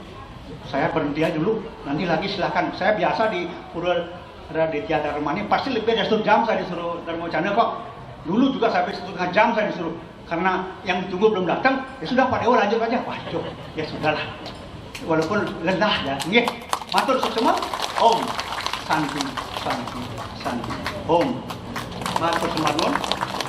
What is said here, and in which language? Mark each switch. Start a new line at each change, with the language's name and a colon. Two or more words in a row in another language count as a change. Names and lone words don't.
Indonesian: Saya berhenti aja dulu, nanti lagi silakan. Saya biasa di Pura Raditya Dharma ini pasti lebih dari 1 jam saya disuruh Dharma Wacana kok. Dulu juga sampai 1,5 jam saya disuruh, karena yang ditunggu belum datang. Ya sudah Pak Dewa lanjut aja. Waduh, ya sudahlah. Walaupun lelah ya. Nggih, matur semua.
Sanskrit: Om Santi Santi Santi. Om.
Indonesian: Matur semua.